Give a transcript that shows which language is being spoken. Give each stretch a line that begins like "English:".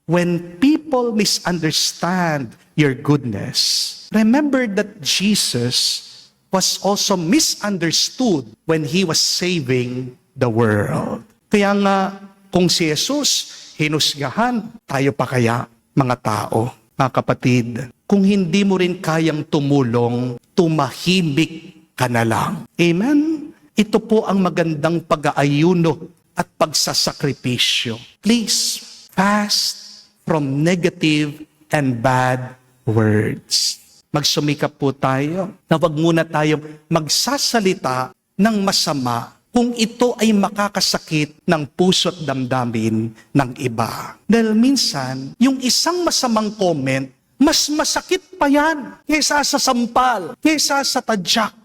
English: When people misunderstand your goodness, remember that Jesus was also misunderstood when He was saving the world.
Filipino: Kaya nga, kung si Jesus hinusgahan, tayo pa kaya mga tao? Mga kapatid, kung hindi mo rin kayang tumulong, tumahimik ka na lang. Amen? Ito po ang magandang pag-aayuno at pagsasakripisyo.
English: Please, fast from negative and bad words.
Filipino: Magsumikap po tayo na wag muna tayong magsasalita ng masama kung ito ay makakasakit ng puso at damdamin ng iba. Dahil minsan, yung isang masamang comment, mas masakit pa yan kaysa sa sampal, kaysa sa tadyak.